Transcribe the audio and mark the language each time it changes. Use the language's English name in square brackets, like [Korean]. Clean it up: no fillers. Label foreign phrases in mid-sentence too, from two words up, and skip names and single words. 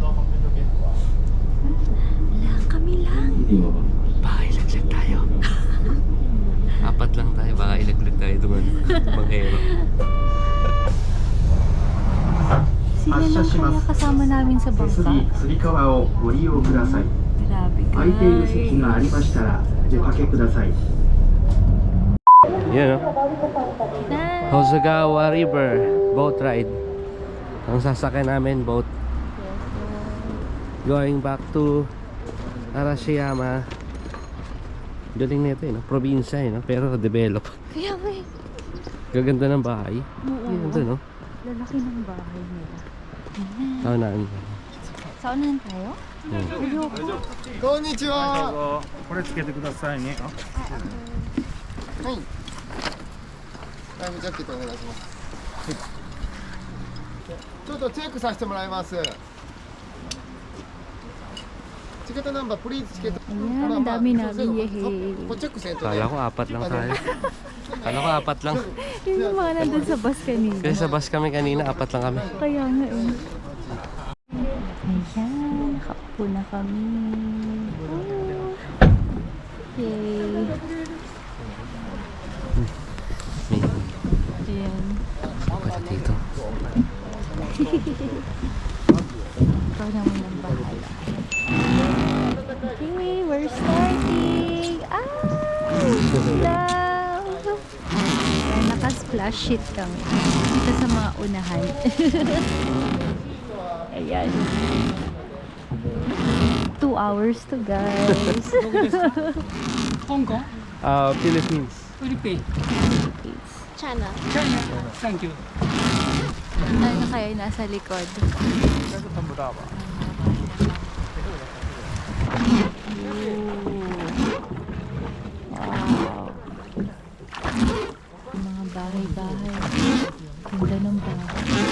[Filipino] Wala, kami lang. Baka ilaglag tayo. Apat lang tayo, baka ilaglag tayo doon. Manghero. Sila lang kaya kasama namin sa bangka. [Japanese] つり革をご利用ください。 [Filipino] Grabe [Japanese] 空いている [Filipino] guys. [Japanese] 席がありましたらおかけください。 [Filipino] Yan o. Na. [English] Hosogawa River boat ride. [Filipino] Ang sasakyan namin boat. [English] Going back to Arashiyama. [Filipino] Galing nito no? Probinsya no? Pero develop. Kaya nga eh. Gaganda ng bahay. Oo. Ganda no? Lalaki ng bahay nila. Tao na. Saan na tayo? Ayoko. [Japanese] こんにちは。これつけてくださいね。はい。ライフジャケットお願いします。ちょっとチェックさせてもらいます。 [English] ticket number please ticket. [Filipino] Ayan, ang dami namin yehe. [Japanese] こチェックせんとね。 [Filipino] Kala ko apat lang tayo. Kala ko apat lang. Yung mga nandun sa bus kanina. Kasi sa bus kami kanina, apat lang kami. Kaya nga eh. Ayan, nakaupo na kami. [English] Oh. Yay. [Filipino] Ayan. Wala dito. Ikaw naman ang bahala. [English] Okay, we're starting! Love! [Filipino] Ayan, naka-splash sheet kami. Dito sa mga unahan. Ayan. [English] 2 hours to guys. Hong Kong, Philippines. Philippines, China. China. Thank you. [Filipino] Ano kaya nasa likod? Wow. Mga bahay-bahay. Ganda ng bahay.